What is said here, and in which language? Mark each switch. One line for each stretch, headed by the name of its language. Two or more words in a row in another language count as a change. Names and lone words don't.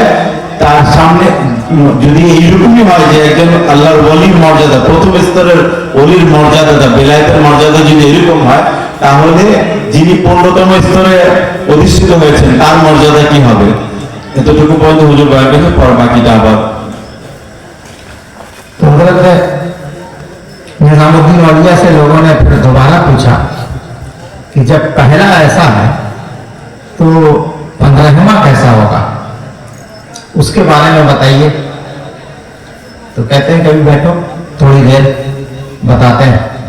Bangla: তার সামনে যদি এইরকমই হয় যে একজন আল্লাহর ওলির মর্যাদা, প্রথম স্তরের ওলির মর্যাদা, বেলায়েতের মর্যাদা যদি এরকম হয়, তাহলে যিনি 15তম স্তরে অধিষ্ঠিত হয়েছেন তার মর্যাদা কি হবে? এতটুকু পর্যন্ত হুজুর বয়ান করেছেন, পর বাকিটা আবার।
Urdu: تو حضرت نظام الدین اولیاء سے لوگوں نے پھر دوبارہ پوچھا کہ جب پہلا ایسا ہے تو 15واں کیسا ہوگا، اس کے بارے میں بتائیے۔ تو کہتے ہیں کبھی بیٹھو تھوڑی دیر بتاتے ہیں۔